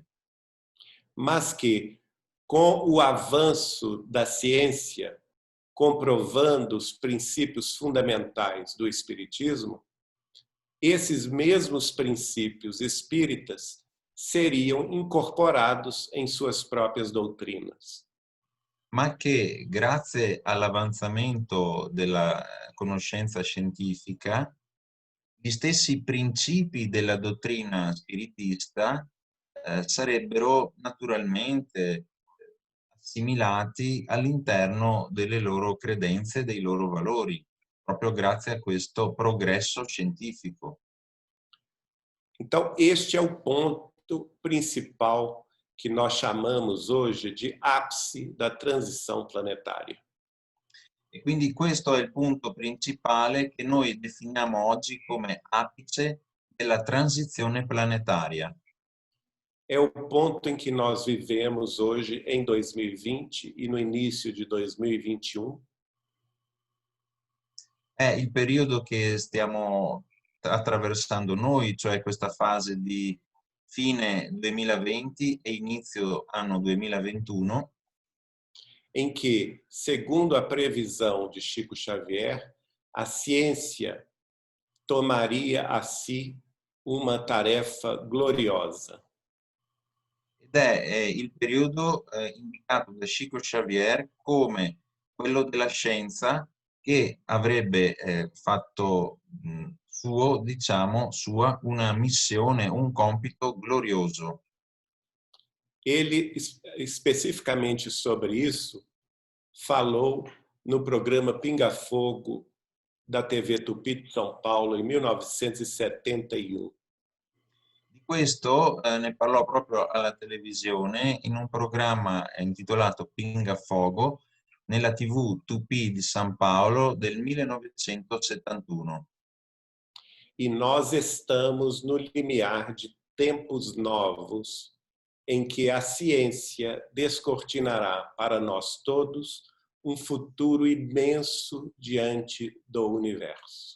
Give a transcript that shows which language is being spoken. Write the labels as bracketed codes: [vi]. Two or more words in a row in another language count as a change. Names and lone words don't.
[pt] Mas que, com o avanço da ciência, comprovando os princípios fundamentais do Espiritismo, esses mesmos princípios espíritas seriam incorporados em suas próprias doutrinas. [it] ma che grazie all'avanzamento della conoscenza scientifica, gli stessi principi della dottrina spiritista sarebbero naturalmente assimilati all'interno delle loro credenze e dei loro valori, proprio grazie a questo progresso scientifico. [pt] Então, este é o ponto principal que nós chamamos hoje de ápice da transição planetária. [it] E quindi questo è il punto principale che noi definiamo oggi come apice della transizione planetaria. [pt] É o ponto em que nós vivemos hoje em 2020 e no início de 2021. [it] È il periodo che stiamo attraversando noi, cioè questa fase di fine 2020 e inizio anno 2021, [pt] em que, segundo a previsão de Chico Xavier, a ciência tomaria a si uma tarefa gloriosa. [it] ed è il periodo indicato da Chico Xavier come quello della scienza che avrebbe fatto suo, diciamo, sua una missione, un compito glorioso. [pt] Ele, especificamente sobre isso, falou no programa Pinga Fogo da TV Tupi de São Paulo em 1971. [it] Di questo ne parlò proprio alla televisione in un programma intitolato Pinga Fogo nella TV Tupi di San Paolo del 1971. [pt] E nós estamos no limiar de tempos novos em que a ciência descortinará para nós todos um futuro imenso diante do universo.